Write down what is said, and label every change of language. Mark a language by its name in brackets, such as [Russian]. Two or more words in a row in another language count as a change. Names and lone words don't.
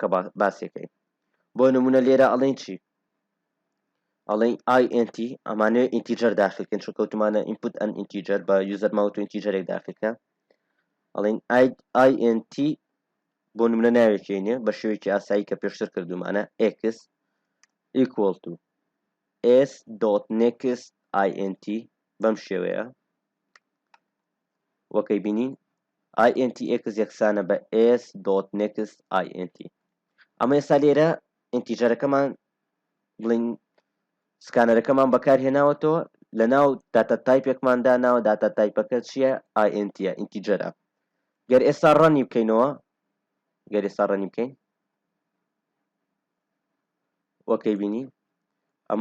[Central Kurdish] باسیەکەین بۆ نمونە لێرە ئەڵێن چی ئەڵێن INT ئەمانەوە ئینتیجەر داخلکەن چون کەوتمانە [English] input an integer [Central Kurdish] بە یوزەر ماوت و ئینتیجەرێک داخلکە ئەڵێن INT بۆ نمونە ناوێکینێ بە شێوەیەکی ئاسایی کە پێشتر کردومانە [English] x equal to s.next int [Central Kurdish] بەم شێوەیە وەکەی بینین [English] int x [Central Kurdish] یەکسانە بە [English] s.next int [Central Kurdish] ئەمە ئێستا لێرە ئینتیجەرەکەمان بڵین سکانەرەکەمان بەکارهێناوەتەوە لە ناو داتا تایپێکمان داناوە داتا تایپەکە چییە ئاینتە ئینتیجەرە گەر ئێستا ڕەنی بکەینەوە وەکەی بینی ئەمە